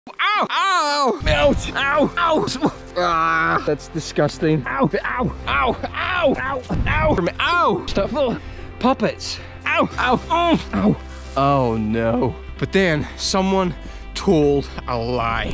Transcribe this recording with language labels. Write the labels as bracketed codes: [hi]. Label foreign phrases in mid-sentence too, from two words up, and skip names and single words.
[en] Ow! Ow! Ouch! Ow! Ow! Ah, that's disgusting. Ow! Ow! Ow! Ow! Ow! Ow! Ow! Stop! Puppets! Ow! Ow! Ow! Oh no. But then someone told a lie.